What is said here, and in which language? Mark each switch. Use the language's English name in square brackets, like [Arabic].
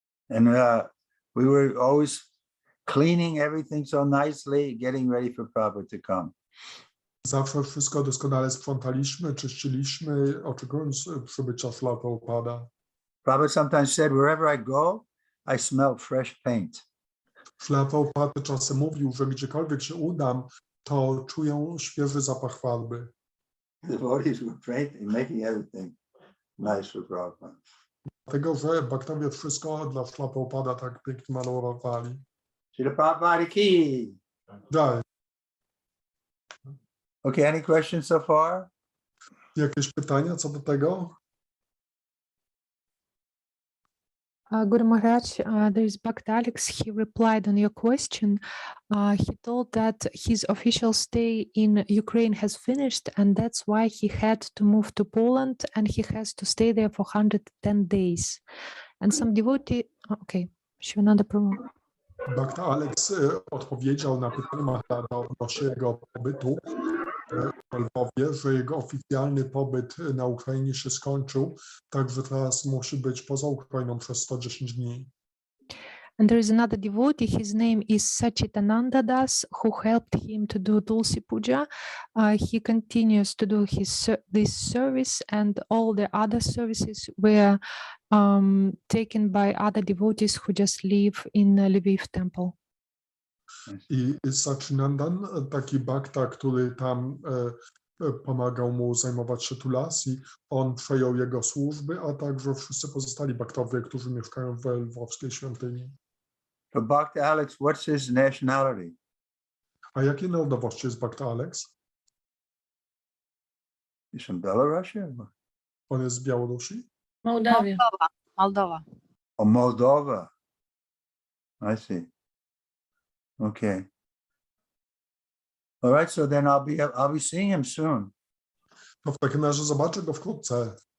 [English] And we were always cleaning everything so nicely, getting ready for Prabhupada to come. [Polish] Zawsze wszystko doskonale sprzątaliśmy, czyściliśmy, oczekując przybycia Śrila Prabhupada. [English] Prabhupada sometimes said, wherever I go, I smell fresh paint. [Polish] Śrila Prabhupada czasem mówił, że gdziekolwiek się udam, to czują świeży zapach farby. [English] Devotees were painting, making everything nice for Prabhupada. [Polish] Dlatego, że baktowie wszystko dla Śrila Prabhupada tak pięknie malowali. [English] Srila Prabhupada ki. [Polish] Dalej. [English] Okay, any questions so far? [Polish] Jakieś pytania co do tego? [English] Guru Maharaj, there is Bhakt Alex. He replied on your question. He told that his official stay in Ukraine has finished, and that's why he had to move to Poland, and he has to stay there for 110 days. And some devotee. Okay, Shivananda Prabhu. [Polish] Bhakta Alex odpowiedział na pytanie Maharada odnośnie jego pobytu w Lwowie, że jego oficjalny pobyt na Ukrainie się skończył, także teraz musi być poza Ukrainą przez 110 dni. [English] And there is another devotee, his name is Sachitananda Das, who helped him to do Tulsi Puja. He continues to do this service, and all the other services were taken by other devotees who just live in Lviv temple. [Polish] I Sachinandan, taki bhakta, który tam pomagał mu zajmować się tulasi, on przejął jego służby, a także wszyscy pozostali bhaktowie, którzy mieszkają w lwowskiej świątyni. [English] So Bhakta Alex, what's his nationality? [Polish] A jakiej narodowości jest Bhakta Alex? [English] He's from Belarus? [Polish] On jest z Białorusi? Mołdawia. [English] Moldova. Oh, Moldova. I see. Okay. All right, so then I'll be seeing him soon. [Polish] To w takim razie zobaczę go wkrótce.